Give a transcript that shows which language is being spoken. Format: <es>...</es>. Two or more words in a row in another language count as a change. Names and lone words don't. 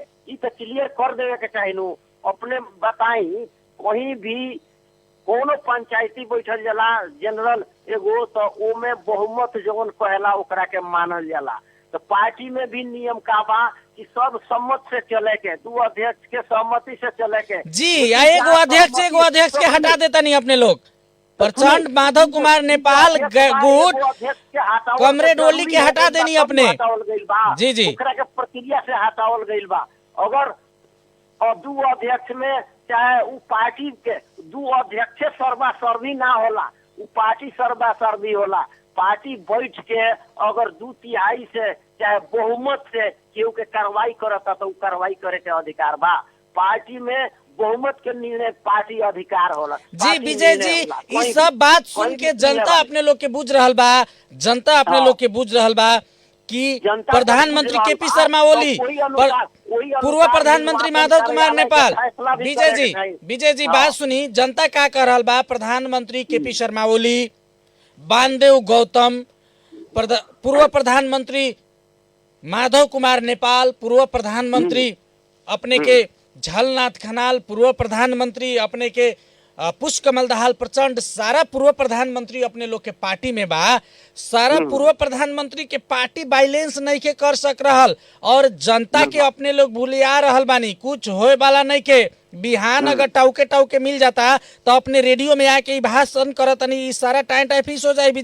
<bho>ई तो क्लियर कर देवे के चाहिए नु। अपने बताई कहीं भी कोनो पंचायती बैठल जाला जनरल एगो, तो ओमे बहुमत जौन कहला ओकरा के मानल जाला। तो पार्टी में भी नियम का बा कि सब सम्मत से चले के, 2 अध्यक्ष के सहमति से चले के। जी, एगो अध्यक्ष के हटा देता नहीं अपने लोग। प्रचंड माधव कुमार नेपाल गुट कमरेड ओली के हटा देनी अपने। जी जी, ओकरा के प्रक्रिया से हटावल गइल बा। अगर 2 अध्यक्ष में चाहे उ पार्टी के 2 अध्यक्ष सर्वा सर्वी ना होला, उ पार्टी सर्वा सर्वी होला। पार्टी बैठ के अगर 2/3 से चाहे बहुमत से केहू के कार्रवाई करता तो कार्रवाई करे के अधिकार बा। पार्टी में बहुमत के निर्णय पार्टी अधिकार होला। जी विजय जी, ई सब बात सुन के जनता अपने लोग के बुझ रहल बा, जनता अपने लोग के बुझ रहल बा कि प्रधानमंत्री केपी शर्मा ओली, पूर्व प्रधानमंत्री माधव कुमार नेपाल। विजय जी बात सुनी, जनता का कह रहल बा, प्रधानमंत्री केपी शर्मा ओली, वामदेव गौतम, पूर्व प्रधानमंत्री माधव कुमार नेपाल, पूर्व प्रधानमंत्री अपने के झलनाथ खनाल, पूर्व प्रधानमंत्री अपने के पुष्पकमल दाहाल प्रचंड, सारा पूर्व प्रधानमंत्री अपने लोग के पार्टी में बा। सारा पूर्व प्रधानमंत्री के पार्टी बैलेंस नहीं के कर सक रहल और जनता के अपने लोग भूलिया रहल बानी। कुछ होए वाला नहीं के बिहान अगर टाउके मिल जाता तो अपने रेडियो में आके भाषण करत नहीं, सारा</bho> <en>time fix</en> <bho>हो जाए।</bho>